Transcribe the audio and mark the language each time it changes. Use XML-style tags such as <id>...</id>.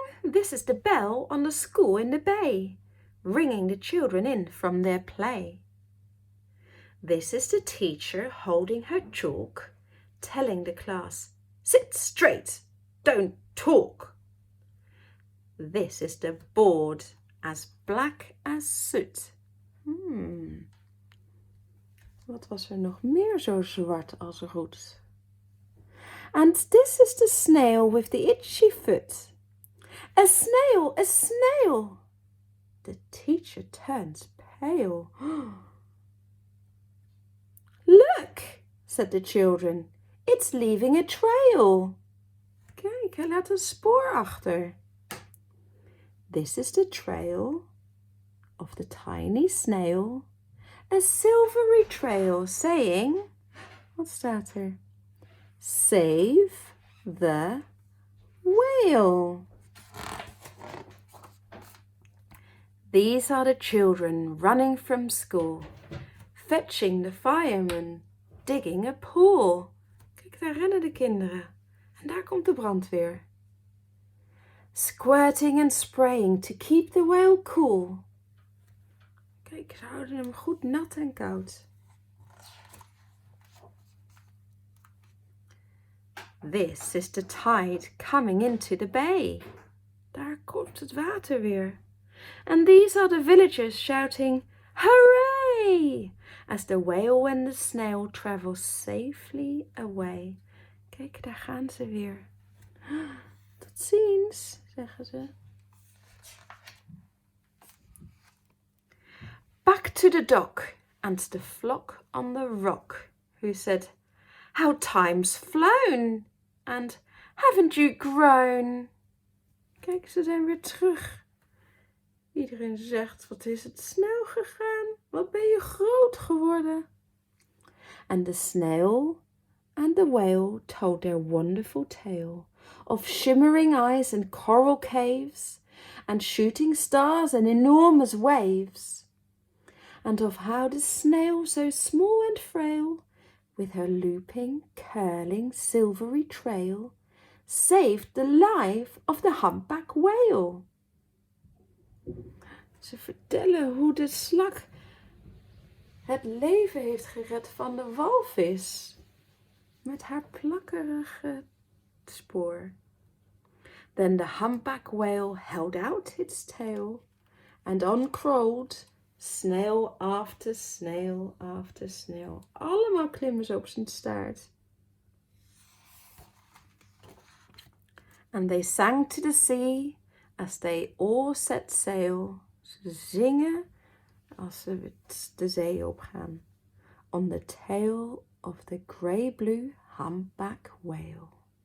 <en>This is the bell on the school in the bay, ringing the children in from their play. This is the teacher holding her chalk, telling the class, sit straight, don't talk. This is the board, as black as soot.</en> <nl>Wat was er nog meer zo zwart als roet?</nl> <en>And this is the snail with the itchy foot. A snail, a snail! The teacher turns pale. Look, said the children, it's leaving a trail.</en> <nl>Kijk, hij laat een spoor achter.</nl> <en>This is the trail of the tiny snail, a silvery trail saying,</en> <nl>wat staat er?</nl> <en>Save the whale. These are the children running from school, fetching the fireman, digging a pool.</en> <nl>Kijk, daar rennen de kinderen. En daar komt de brandweer.</nl> <en>Squirting and spraying to keep the whale cool.</en> <nl>Kijk, ze houden hem goed nat en koud.</nl> <en>This is the tide coming into the bay.</en> <nl>Daar komt het water weer.</nl> <en>And these are the villagers shouting, hooray! As the whale and the snail travel safely away.</en> <nl>Kijk, daar gaan ze weer. Tot ziens, zeggen ze.</nl> <en>Back to the dock and the flock on the rock, who said, how time's flown, and haven't you grown?</en> <nl>Kijk, ze zijn weer terug. Iedereen zegt, wat is het snel gegaan? Wat ben je groot geworden?</nl> <en>And the snail and the whale told their wonderful tale of shimmering eyes and coral caves, and shooting stars and enormous waves, and of how the snail, so small and frail, with her looping, curling, silvery trail, saved the life of the humpback whale.</en> <nl>Ze vertellen hoe de slak het leven heeft gered van de walvis met haar plakkerige spoor.</nl> <en>Then the humpback whale held out its tail and on crawled snail after snail after snail.</en> <nl>Allemaal klimmen ze op zijn staart.</nl> <en>And they sang to the sea as they all set sail.</en> <nl>Ze zingen als ze de zee opgaan.</nl> <en>On the tail of the grey-blue humpback whale.</en>